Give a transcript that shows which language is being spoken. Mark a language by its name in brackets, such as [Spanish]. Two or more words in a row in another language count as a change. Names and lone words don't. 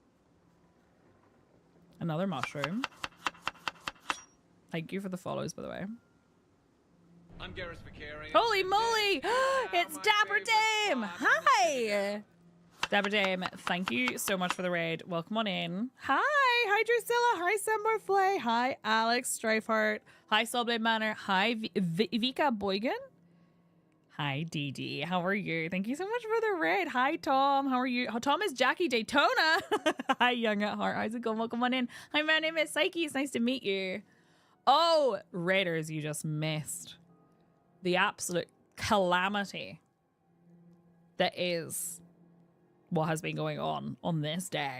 [English] Another mushroom. Thank you for the follows, by the way. I'm Garrus Vicarian. Holy moly! It's Dapper Dame! Hi! Dapper Dame, thank you so much for the raid. Welcome on in. Hi Drusilla. Hi Semberflay. Hi Alex Strifeheart. Hi Soulblade Manor. Hi Vika Boygan. Hi Dee. How are you? Thank you so much for the raid. Hi Tom. How are you? Oh, Tom is Jackie Daytona. Hi Young at Heart. How's it going? Welcome on in. Hi, my name is Psyche. It's nice to meet you. Oh, Raiders, you just missed the absolute calamity that is what has been going on this day.